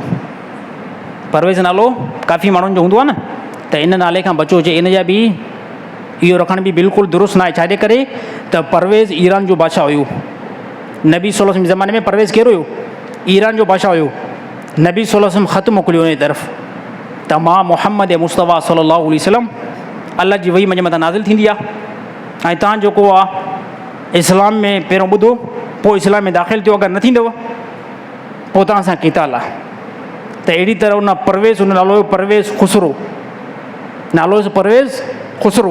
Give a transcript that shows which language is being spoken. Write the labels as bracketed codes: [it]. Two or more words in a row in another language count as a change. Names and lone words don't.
[sd] परवेज़ नालो काफ़ी माण्हुनि जो हूंदो आहे न, त इन नाले खां बचो। जे इन जा बि इहो रखण बि बिल्कुलु दुरुस्त न आहे। छाजे करे त परवेज़ ईरान जो बादशाह हुयो। नबी [ar] صلى الله عليه وسلم [sd] ज़माने में परवेज़ कहिड़ो हुयो? ईरान जो बादशाह हुयो। नबी [ar] صلى الله عليه وسلم [sd] ख़त मोकिलियो उन जी तरफ़ त मां मुहम्मद मुस्तफ़ा [ar] صلى الله عليه وسلم [sd] अल्लाह जी वही मुंहिंजे मथां नाज़िल थींदी आहे ऐं तव्हां जेको आहे इस्लाम में पहिरियों ॿुधो, पोइ इस्लाम में दाख़िल थियो, अगरि न थींदव पोइ तव्हां सां क़िताल आहे। त अहिड़ी तरह उन परवेज़, उन नालो हुयो परवेज़ खुसरो, नालो हुयुसि परवेज़ खुसरो।